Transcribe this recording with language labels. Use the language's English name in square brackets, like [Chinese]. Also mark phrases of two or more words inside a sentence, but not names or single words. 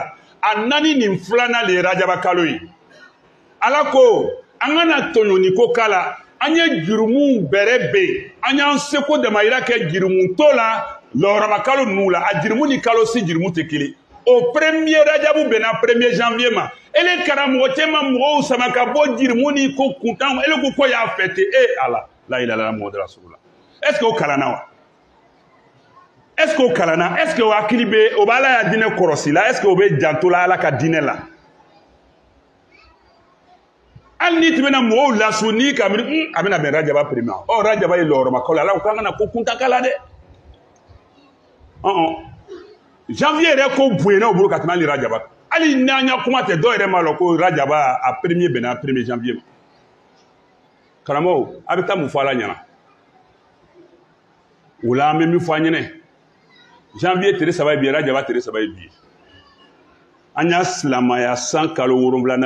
[Bambara] a 4 nin 2nan de ye rajaba kalo ye ala ko an kana tɔɲɔni ko k'a la an ye jurumu bɛrɛ ben an y'an seko damayira kɛ jurumu to la lɔhɔrɔma kalo ninnu la a jurumu ni kalo si jurumu tɛ kelen o premier rajabu bɛnna 1er janvier ma ele karamɔgɔ caman mɔgɔw sama ka bɔ jurumu ni ko kuntan ele ko y'a fêté ala [Arabic] لا إله إلا الله محمد رسول الله [French] est ce que [Bambara] o kalanna wa est ce que o kalanna est ce que o hakili bɛ o b'ala ya diinɛ kɔrɔsi la est ce que o bɛ janto la ala ka diinɛ la hali ni tɛmɛna mɔgɔw lasu ni ka miiri a bɛna bɛn rajaba premier ɔ rajaba ye lɔhɔrɔma kalo ala ko k'an kana ko kuntan kala dɛ janvier yɛrɛ ko bonyana o bolo ka tɛmɛ hali rajaba hali n'an ya kuma tɛ dɔw yɛrɛ m'a lɔn ko rajaba a premier bɛnna 1er janvier ma karamɔgɔw a bɛ taa mun fɔ ala ɲɛna o la an bɛ min fɔ an ɲɛnɛ janvier tile 3 ye bi ye rajaba tile 3 ye bi ye an y'a silamaya san kalo 7nan